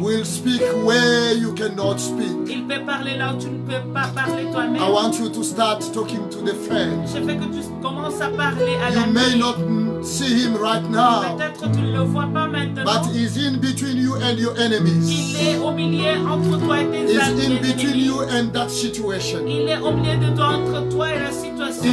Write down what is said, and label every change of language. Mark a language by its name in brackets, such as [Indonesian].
[English] will speak where you cannot speak, [French] il peut parler là où tu ne peux pas parler toi-même. [English] I want you to start talking to the friend. [French] Je veux que tu commences à parler à [English] You may [French] l'ami. [English] not see him right now, [French] Peut-être tu ne le vois pas maintenant. [English] but he's in between you and your enemies. [French] Il est au milieu entre toi et tes [English] He's [French] amis. [English] in between [French] ennemis. [English] you and that situation. [French] Il est au milieu de toi, entre toi et la situation